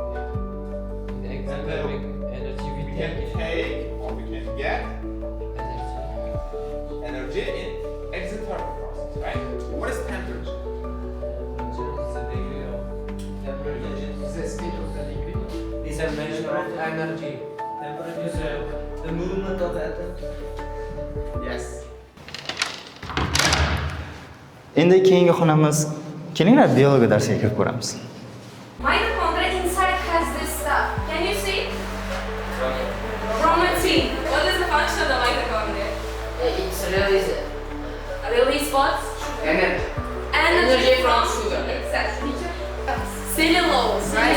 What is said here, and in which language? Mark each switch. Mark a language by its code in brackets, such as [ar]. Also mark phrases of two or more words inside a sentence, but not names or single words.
[en] We can take or we can get energy in exothermic process, right? What is temperature? Is a state of the liquid. Is a measure of energy. Temperature is the movement of atom. Yes. [uz] Endi keyingi xonamiz, kelinglar biologiya darsiga kirib ko'ramiz. [en] Mitochondria inside has this stuff. Can you see? Chromatin. What is the function of the mitochondria? It's release Release what? energy. Energy from sugar. Exactly. Cellulose, right?